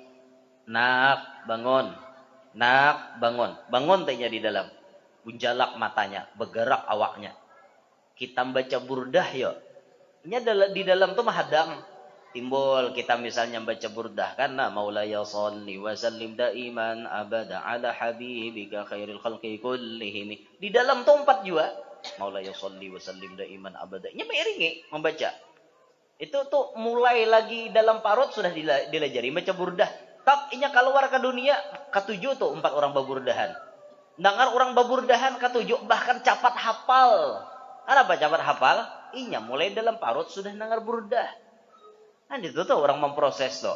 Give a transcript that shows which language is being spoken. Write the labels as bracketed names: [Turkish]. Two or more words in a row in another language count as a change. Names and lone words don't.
[Banjar] Nak, bangun. Nak, bangun. Bangun tehnya di dalam. Bunjalak matanya, bergerak awaknya. Kita baca burdah yo. Ini di dalam tuh mahadang. [Arabic] Timbul kita misalnya baca burdah kan nah مولاي صل وسلم دائما أبدا على حبيبك خير الخلق كلهم. [Banjar] Di dalam tuh 4 juga. [Arabic] مولاي صل وسلم دائما أبدا. [Banjar] Ini mengiringi membaca. Itu tuh mulai lagi dalam parut sudah dilajari baca burdah. Tak inya keluar ke dunia, ketujuh tuh 4 orang baburdahan. Dengar orang baburdahan ketujuh bahkan capat hafal. Kenapa capat hafal? Inya mulai dalam parut sudah dengar burdah. Nah itu tuh orang memproses tuh.